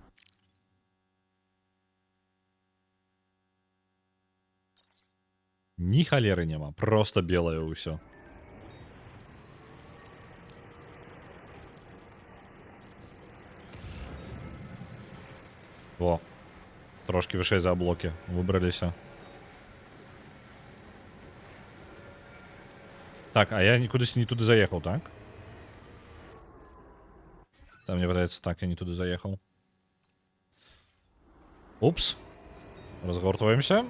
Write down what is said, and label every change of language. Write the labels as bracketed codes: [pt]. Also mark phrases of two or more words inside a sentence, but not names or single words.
[be] Ні халеры няма, просто белае ўсё. О, трошки вышэй за блоки выбраліся. [uk] Так, а я кудись не туди заехал, так? [be] Там мне выдаецца, [uk] так, я не туди заехал. [be] Упс. Разгортваемся.